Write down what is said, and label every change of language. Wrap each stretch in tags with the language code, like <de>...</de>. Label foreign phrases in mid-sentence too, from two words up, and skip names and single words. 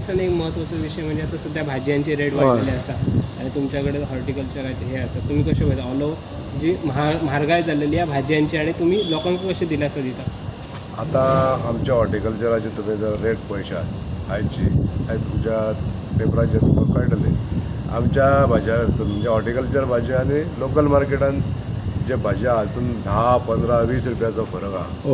<mr>दिसांनी एक महत्त्वाचा विषय म्हणजे आता सध्या भाज्यांचे रेट वाढलेले असतात आणि तुमच्याकडे हॉर्टिकल्चराचे हे असं तुम्ही कसे बघता</mr> <en>all over</en> <mr>जी महागाई झालेली आहे भाज्यांची आणि तुम्ही लोकांना कशी दिलासा दिता?</mr> <kok>आता आमच्या हॉर्टिकल्चराचे तुम्ही जर रेट पळयशात आयची आयज तुमच्या पेपराचेर तुमकां कळटलें आमच्या भाज्या हितून म्हणजे हॉर्टिकल्चर भाजी आनी लोकल मार्केटान जे भाज्या आहा तितून 10, 15, 20 रुपयाचो फरक आहा.</kok>